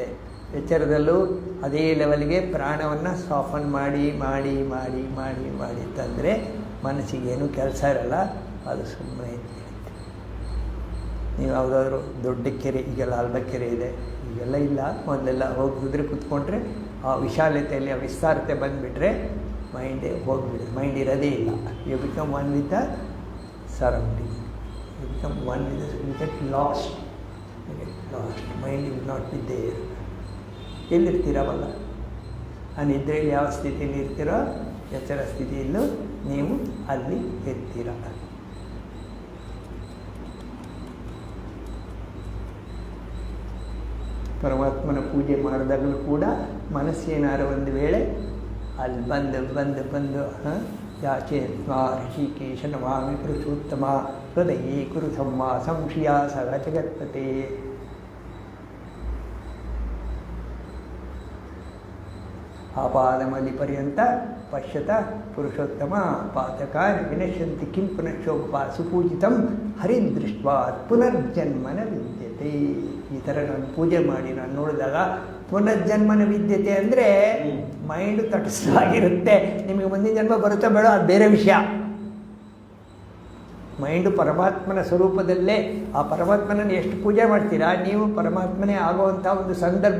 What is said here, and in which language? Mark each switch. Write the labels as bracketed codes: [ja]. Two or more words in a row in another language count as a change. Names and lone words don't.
[kn] ಎಚ್ಚರದಲ್ಲೂ ಅದೇ ಲೆವೆಲ್ಗೆ ಪ್ರಾಣವನ್ನು ಸಾಫನ್ ಮಾಡಿ ಮಾಡಿ ಮಾಡಿ ಮಾಡಿ ಮಾಡಿ ತಂದರೆ ಮನಸ್ಸಿಗೇನು ಕೆಲಸ ಇರಲ್ಲ, ಅದು ಸುಮ್ಮನೆ ಇರುತ್ತೆ. ನೀವು ಯಾವುದಾದ್ರೂ ದೊಡ್ಡ ಕೆರೆ, ಈಗೆಲ್ಲ ಅಲ್ಬ ಕೆರೆ ಇದೆ, ಈಗೆಲ್ಲ ಇಲ್ಲ, ಮೊದಲೆಲ್ಲ ಹೋಗಿದ್ರೆ ಕೂತ್ಕೊಂಡ್ರೆ ಆ ವಿಶಾಲತೆಯಲ್ಲಿ ಆ ವಿಸ್ತಾರತೆ ಬಂದುಬಿಟ್ರೆ ಮೈಂಡೇ ಹೋಗಿಬಿಡುತ್ತೆ. ಮೈಂಡ್ ಇರೋದೇ ಇಲ್ಲ. [en] You become one with the surrounding. You become one with get lost. Mind will not be there. [kn] ಎಲ್ಲಿರ್ತೀರವಲ್ಲ ಆ ನಿದ್ರೆಯಲ್ಲಿ ಯಾವ ಸ್ಥಿತಿಯಲ್ಲಿ ಇರ್ತೀರೋ ಎಚ್ಚರ ಸ್ಥಿತಿಯಲ್ಲೂ ನೀವು ಅಲ್ಲಿ ಇರ್ತೀರ. ಪರಮಾತ್ಮನ ಪೂಜೆ ಮಾಡಿದಾಗಲೂ ಕೂಡ ಮನಸ್ಸೇನಾರು ಒಂದು ವೇಳೆ ಅಲ್ಲಿ ಬಂದು [sa] ಯಾಚೆ ಸ್ವಾ ಋಷಿಕೇಶ ನಮಾಮಿ ಪುರುಷೋತ್ತಮ ಹೃದಯೇ ಕುರು ಸಂವ ಸಂಶಯ ಸಹ ಜಗತ್ಪತೆ. ಆಪಾದಮಲಿ ಪರ್ಯಂತ ಪಶ್ಯತ ಪುರುಷೋತ್ತಮ ಪಾತಕಾನಿ ವಿನಶ್ಯಂತಿ ಕಿಂ ಪುನಶ್ಚೋಪ ಸುಪೂಜಿತಂ ಹರಿದೃಷ್ಟ್ವಾ ಪುನರ್ಜನ್ಮನ ವಿದ್ಯತೆ. [kn] ಈ ಥರ ನಾನು ಪೂಜೆ ಮಾಡಿ ನಾನು ನೋಡಿದಾಗ [sa] ಪುನರ್ಜನ್ಮನ ವಿದ್ಯತೆ [kn] ಅಂದರೆ ಮೈಂಡು ತಟಸ್ಥವಾಗಿರುತ್ತೆ. ನಿಮಗೆ ಮುಂದಿನ ಜನ್ಮ ಬರುತ್ತಾ ಬೇಡ ಅದು ಬೇರೆ ವಿಷಯ. ಮೈಂಡು ಪರಮಾತ್ಮನ ಸ್ವರೂಪದಲ್ಲೇ ಆ ಪರಮಾತ್ಮನನ್ನು ಎಷ್ಟು ಪೂಜೆ ಮಾಡ್ತೀರಾ ನೀವು, ಪರಮಾತ್ಮನೇ ಆಗುವಂಥ ಒಂದು ಸಂದರ್ಭ.